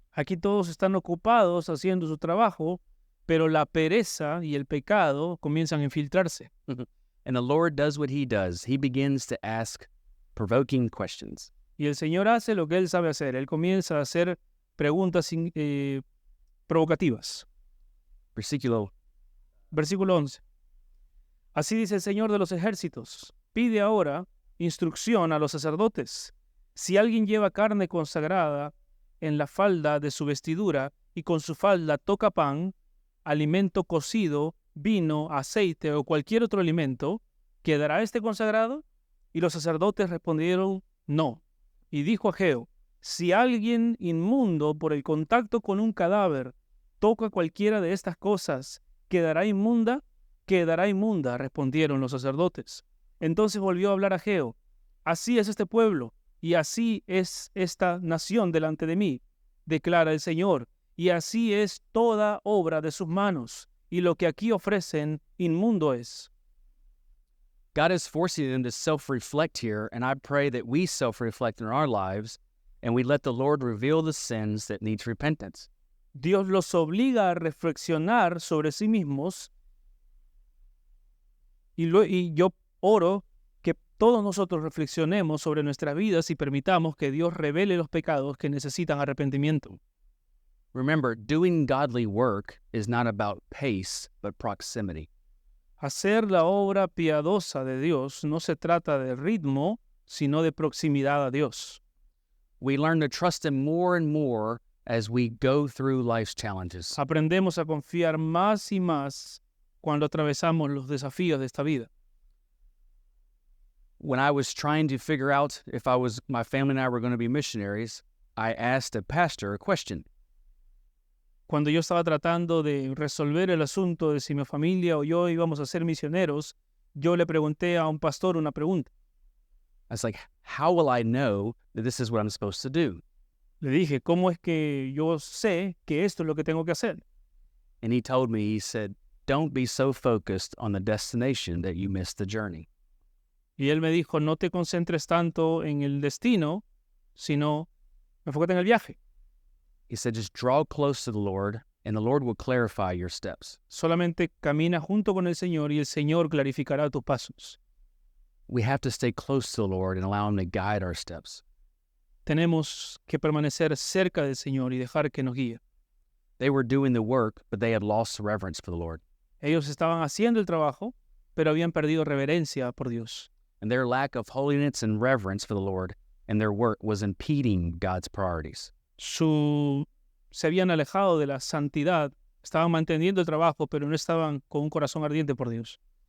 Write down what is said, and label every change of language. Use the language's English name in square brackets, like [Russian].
[Spanish] Aquí todos están ocupados haciendo su trabajo, pero la pereza y el pecado comienzan a infiltrarse. [English] And the Lord does what he does. He begins to ask provoking questions. [Spanish] Y el Señor hace lo que Él sabe hacer. Él comienza a hacer preguntas provocativas. Versículo Versículo 11. Así dice el Señor de los ejércitos. Pide ahora instrucción a los sacerdotes. Si alguien lleva carne consagrada en la falda de su vestidura y con su falda toca pan, alimento cocido, vino, aceite o cualquier otro alimento, ¿quedará este consagrado? Y los sacerdotes respondieron, no. Y dijo Ageo, si alguien inmundo por el contacto con un cadáver toca cualquiera de estas cosas, ¿quedará inmunda? Quedará inmunda, respondieron los sacerdotes. Entonces volvió a hablar Ageo, así es este pueblo, y así es esta nación delante de mí, declara el Señor, y así es toda obra de sus manos, y lo que aquí ofrecen inmundo es. [English] God is forcing them to self-reflect here, and I pray that we self-reflect in our lives, and we let the Lord reveal the sins that needs repentance. [Spanish] Dios los obliga a reflexionar sobre sí mismos, y yo oro que todos nosotros reflexionemos sobre nuestras vidas y permitamos que Dios revele los pecados que necesitan arrepentimiento. [English] Remember, doing godly work is not about pace, but proximity. [Spanish] Hacer la obra piadosa de Dios no se trata de ritmo, sino de proximidad a Dios. [English] We learn to trust Him more and more as we go through life's challenges. [Spanish] Aprendemos a confiar más y más cuando atravesamos los desafíos de esta vida. [English] When I was trying to figure out if my family and I were going to be missionaries, I asked a pastor a question. [Spanish] Cuando yo estaba tratando de resolver el asunto de si mi familia o yo íbamos a ser misioneros, yo le pregunté a un pastor una pregunta. [English] I was like, how will I know that this is what I'm supposed to do? [Spanish] Le dije, ¿cómo es que yo sé que esto es lo que tengo que hacer? [English] And he told me, he said, don't be so focused on the destination that you miss the journey. [Spanish] Y él me dijo, no te concentres tanto en el destino, sino enfócate en el viaje. [English] He said, just draw close to the Lord and the Lord will clarify your steps. [Spanish] Solamente camina junto con el Señor y el Señor clarificará tus pasos. [English] We have to stay close to the Lord and allow Him to guide our steps. [Spanish] Tenemos que permanecer cerca del Señor y dejar que nos guíe. [English] They were doing the work, but they had lost reverence for the Lord. [Spanish] Ellos estaban haciendo el trabajo, pero habían perdido reverencia por Dios. [English] And their lack of holiness and reverence for the Lord and their work was impeding God's priorities. [Spanish] Se habían alejado de la santidad, estaban manteniendo el trabajo, pero no estaban con un corazón ardiente por Dios.